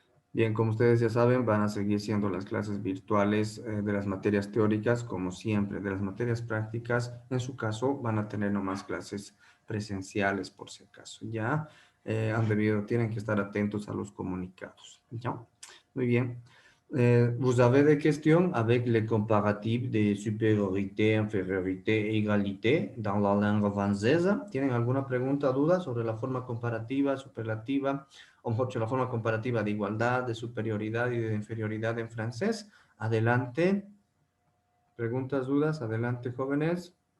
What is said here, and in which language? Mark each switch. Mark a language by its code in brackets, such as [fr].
[es] Bien, como ustedes ya saben, van a seguir siendo las clases virtuales de las materias teóricas, como siempre. De las materias prácticas, en su caso, van a tener nomás clases presenciales, por si acaso. Ya tienen que estar atentos a los comunicados. Ya, muy bien. [fr] Vous avez des questions avec les comparatifs de supériorité, infériorité et égalité dans la langue française? [es] ¿Tienen alguna pregunta o duda sobre la forma comparativa, superlativa? O mejor dicho, la forma comparativa de igualdad, de superioridad y de inferioridad en francés. Adelante. Preguntas, dudas, adelante, jóvenes.